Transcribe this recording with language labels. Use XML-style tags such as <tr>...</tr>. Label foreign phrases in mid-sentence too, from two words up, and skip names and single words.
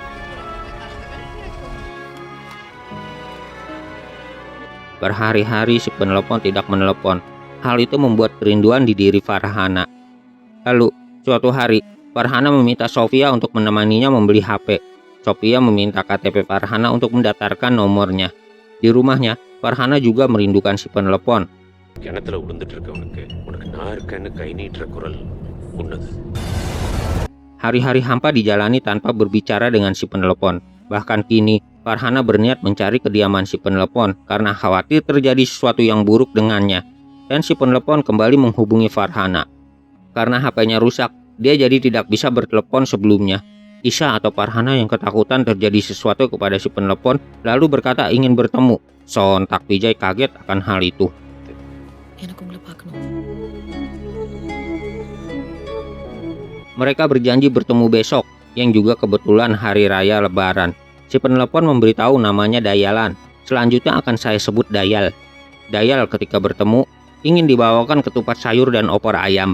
<id>Berhari-hari si penelpon tidak menelepon. Hal itu membuat kerinduan di diri Farhana. Lalu, suatu hari, Farhana meminta Sophia untuk menemaninya membeli HP. Sophia meminta KTP Farhana untuk mendaftarkan nomornya. Di rumahnya, Farhana juga merindukan si penelpon.</id> <ta>கிணத்துல விழுந்துட்டு இருக்கவனுக்கு உனக்கு நான் இருக்கேன்னு கை நீட்டுற குரல் உன்னது.</ta> <id>Hari-hari hampa dijalani tanpa berbicara dengan si penelpon. Bahkan kini, Farhana berniat mencari kediaman si penelpon karena khawatir terjadi sesuatu yang buruk dengannya. Dan si penelpon kembali menghubungi Farhana. Karena HP-nya rusak, dia jadi tidak bisa bertelepon sebelumnya. Isha atau Farhana yang ketakutan terjadi sesuatu kepada si penelpon lalu berkata ingin bertemu. Sontak Vijay kaget akan hal itu.</id> <ta>எனக்கு உங்களை பார்க்கணும்.</ta> <id>Mereka berjanji bertemu besok, yang juga kebetulan hari raya Lebaran. Si penelpon memberitahu namanya Dayalan. Selanjutnya akan saya sebut Dayal. Dayal ketika bertemu, ingin dibawakan ketupat sayur dan opor ayam.</id>